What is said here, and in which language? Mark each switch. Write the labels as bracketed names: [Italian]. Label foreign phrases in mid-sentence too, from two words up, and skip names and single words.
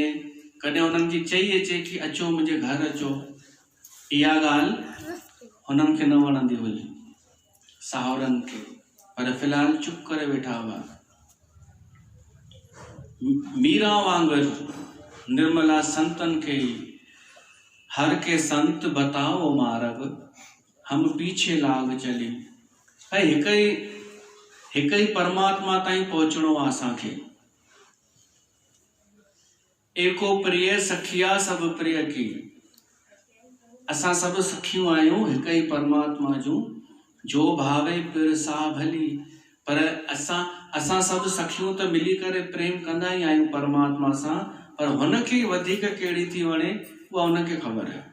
[Sindhi] कॾहिं उन्हनि खे चई अचे कि अचो मुंहिंजे घर अचो। इहा ॻाल्हि हुननि खे न वणंदी हुई साहुरनि खे, पर फ़िलहाल चुप करे वेठा हुआ। [Hindi] मीरा वांगुरु निर्मला संतन के हर के संत बताओ मार्ग, हम पीछे लाग चली। [Sindhi] भाई हिक ही परमात्मा ताईं पहुचणो आहे असांखे। [Hindi] एको प्रिय सखिया सब प्रिय की। [Sindhi] असां सभु सखियूं आहियूं हिक ही परमात्मा जूं, [Punjabi] ਜੋ ਭਾਵੇ ਪਿਰ ਸਾ ਭਲੀ। [Sindhi] पर असां सभु सखियूं त मिली करे प्रेम कंदा ही आहियूं परमात्मा सां, पर हुनखे वधीक कहिड़ी थी वणे उहा हुनखे ख़बर आहे।